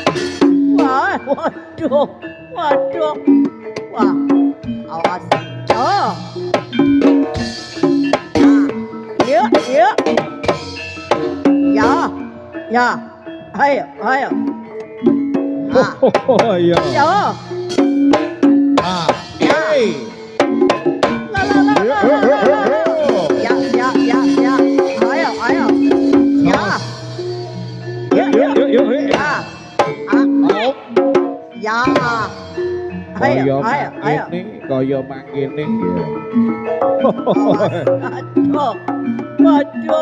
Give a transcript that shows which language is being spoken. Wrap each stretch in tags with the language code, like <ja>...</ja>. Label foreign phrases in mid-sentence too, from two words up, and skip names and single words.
<id>Wah, waduh, waduh. Wah, awas. Oh. Yuk, yuk. Ya, ya. Ayo, ayo. oh iya Yo. hey La la la la la la. Ya, ya, ya, ya. Ayo, ayo. Ya. yuk Ya. Ya. Ayo, ayo, ayo.</id> <jv>Kaya mangkene</jv> <id>Aduh. Waduh.</id>